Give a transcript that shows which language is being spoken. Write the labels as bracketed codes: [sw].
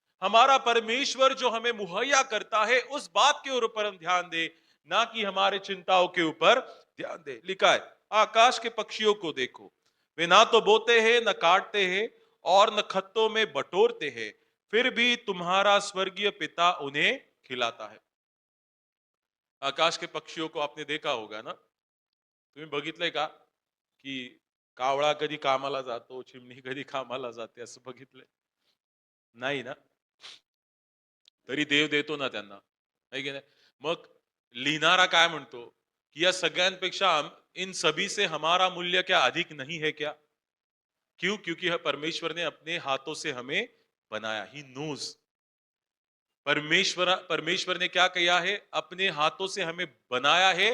[hi] हमारा परमेश्वर जो हमें मुहैया करता है उस बात के ऊपर हम ध्यान दें, ना कि हमारे चिंताओं के ऊपर ध्यान दें। लिखा है, आकाश के पक्षियों को देखो, वे ना तो बोते हैं न काटते हैं और न खत्तों में बटोरते हैं, फिर भी तुम्हारा स्वर्गीय पिता उन्हें खिलाता है। आकाश के पक्षियों को आपने देखा होगा ना? [mr] तुम्ही बघितलंय का की कावळा कधी कामाला जातो, चिमणी कधी कामाला जाते, असं बघितलंय? नाही ना? तरी देव देतो ना त्यांना, है की नाही? मग लिहिणारा काय म्हणतो की या सगळ्यांपेक्षा [hi] इन सभी से हमारा मूल्य क्या अधिक नहीं है क्या? क्यों? क्योंकि परमेश्वर ने अपने हाथों से हमें बनाया। [en] He knows. [hi] परमेश्वर ने क्या किया है? अपने हाथों से हमें बनाया है।